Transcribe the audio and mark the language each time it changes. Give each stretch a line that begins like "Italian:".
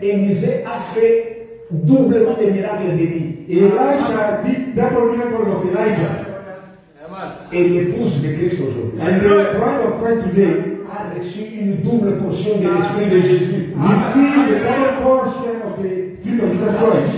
French: Élisée a fait doublement des miracles d'Élie.
English: Elisha did double miracles of Elijah.
French: Et l'épouse de Christ aujourd'hui
English: And the bride of Christ today
French: a reçu une double portion de l'Esprit de Jésus.
English: Receive the double portion of the Spirit of Jesus Christ.